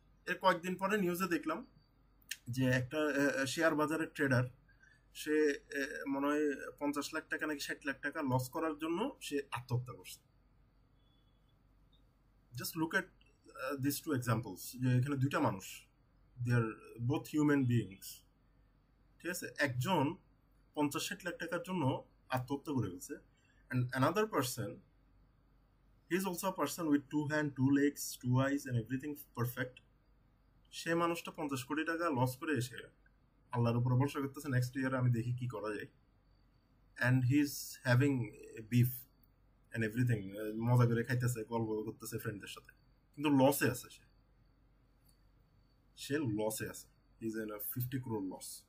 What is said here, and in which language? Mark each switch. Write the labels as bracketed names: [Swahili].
[Bangla] এর কয়েকদিন পরে নিউজে দেখলাম যে একটা শেয়ার বাজারের ট্রেডার, সে মনে হয় 50 লাখ টাকা নাকি 60 লাখ টাকা লস করার জন্য সে আত্মহত্যা করছে। [English] just look at this two examples, [Bangla] যে এখানে দুইটা মানুষ, [English] They are both human beings. [Bangla] ঠিক আছে, একজন 50-60 লাখ টাকার জন্য আত্মহত্যা করে ফেলছে, [English] and another person, he is also a person with 2 hands, 2 legs, 2 eyes and everything perfect. [Bangla] সে মানুষটা 50 কোটি টাকা লস করে এসে আল্লাহর উপর ভরসা করতেছে নেক্সট ইয়ারে আমি দেখি কি করা যায়, [English] and he is having a beef and everything, [Bangla] মজা করে খাইতেছে, গল্প করতেছে ফ্রেন্ডদের সাথে, কিন্তু লসে আছে, সে লসে আছে, [English] he is in a 50 crore loss.